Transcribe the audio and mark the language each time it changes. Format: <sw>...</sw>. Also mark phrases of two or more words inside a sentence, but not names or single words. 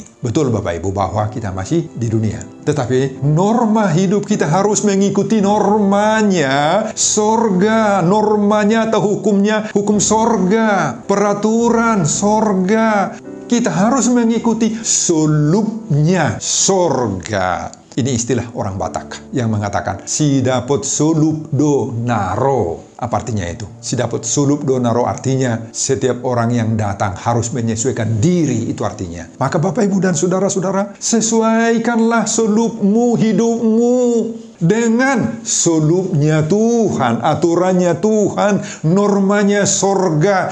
<id>Betul Bapak Ibu bahwa kita masih di dunia. Tetapi norma hidup kita harus mengikuti normanya sorga, normanya atau hukumnya, hukum sorga, peraturan sorga. Kita harus mengikuti sulupnya sorga. Ini istilah orang Batak yang mengatakan</id> <bbc>si dapot sulup do naro.</bbc> <id>Apa artinya itu?</id> <bbc>Si dapot sulup do naro</bbc> <id>artinya setiap orang yang datang harus menyesuaikan diri, itu artinya. Maka Bapak Ibu dan saudara-saudara, sesuaikanlah sulupmu, hidupmu dengan sulupnya Tuhan, aturannya Tuhan, normanya sorga.</id>